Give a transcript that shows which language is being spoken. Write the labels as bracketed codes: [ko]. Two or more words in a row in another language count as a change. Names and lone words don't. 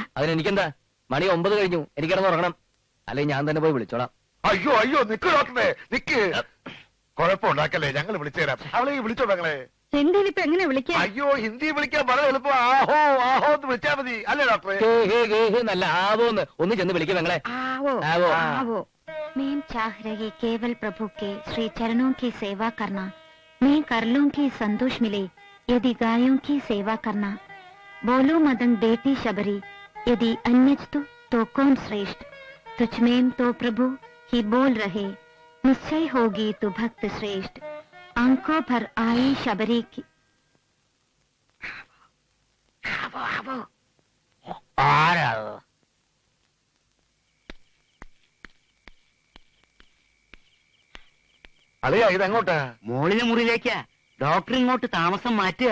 [ml] അതിനെനിക്കെന്താ? മണി 9 കഴിഞ്ഞു. എനിക്ക് കിടന്ന് ഉറങ്ങണം. അല്ലെങ്കിൽ ഞാൻ തന്നെ പോയി വിളിച്ചോളാം. അയ്യോ, നിക്ക് ഡോക്ടറെ, നിക്ക്. കുഴപ്പമുണ്ടാക്കല്ലേ, ഞങ്ങൾ വിളിച്ചു തരാം. അവളെ വിളിച്ചോ ഞങ്ങളെ. ഹിന്ദിയിൽ ഇപ്പൊ എങ്ങനെ വിളിക്കാം? അയ്യോ, ഹിന്ദി വിളിക്കാൻ വളരെ എളുപ്പം. ആഹോ ആഹോ എന്ന് വിളിച്ചാൽ മതി. അല്ലേ ഡോക്ടറെ? നല്ല ആവോന്ന് ഒന്ന് ചെന്ന് വിളിക്കും ഞങ്ങളെ. ആവോ ആവോ. ആവോ. [hi] मैं चाह रही केवल प्रभु के श्री चरणों की सेवा करना. मैं कर लूंगी संतोष मिले यदि गायों की सेवा करना. बोलो मदन बेटी शबरी यदि अन्यस्तु तो कौन श्रेष्ठ. तुझ में तो प्रभु ही बोल रहे निश्चय होगी तू भक्त श्रेष्ठ. आंखों भर आई शबरी की. [ml] ആരാ? അളിയാ, ഇതെങ്ങോട്ടാ? മോളിലെ മുറിയിലേക്കാ. ഡോക്ടർ ഇങ്ങോട്ട് താമസം മാറ്റുക.